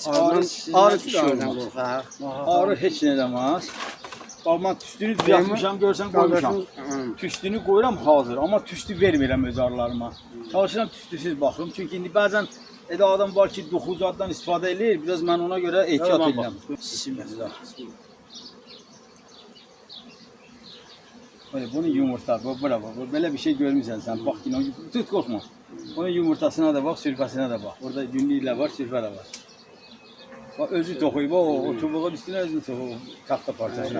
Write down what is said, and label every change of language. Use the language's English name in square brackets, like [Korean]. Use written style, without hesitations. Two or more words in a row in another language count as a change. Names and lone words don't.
[Azerbaijani] Arı düşürdən qorxar. Arı heç nə eləməz. Bax, mən tüstünü düzəltmişəm, görsən qoymuşam. Tüstünü qoyuram hazır, amma tüstü vermirəm öz arılarıma. Çalışıram tüstüsüz baxım, çünki indi bəzən adam var ki, 9 addan istifadə edir, biraz mən ona görə ehtiyat edirəm. Bismillah. [Turkish] Böyle bunun yumurta, bravo, böyle bir şey [Azerbaijani] görmüşsən sən, [Turkish] bak yine, tut korkma. Onun yumurtasına da bak, sürfesine de bak. Orada günlüğüyle var, sürfe de var. [Azerbaijani] Bak özü toxuyub, o çubuğun üstüne özü toxuyub, taxta parçasına.